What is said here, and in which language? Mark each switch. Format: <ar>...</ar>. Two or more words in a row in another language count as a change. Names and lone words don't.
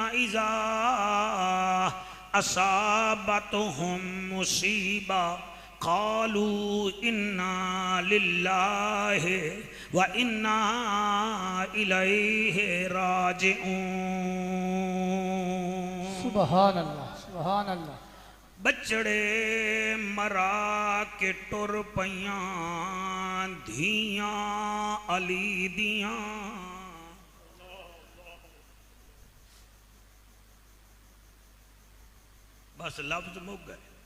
<ar>إِذَا أَصَابَتْهُمْ مُصِيبَةٌ قالوا انا للہ و انا الیہ راجعون۔ سبحان اللہ سبحان اللہ۔</ar> <pa>بچڑے مرا کے ٹر پیاں دھیاں علی دیاں، بس لفظ مک گئے۔</pa>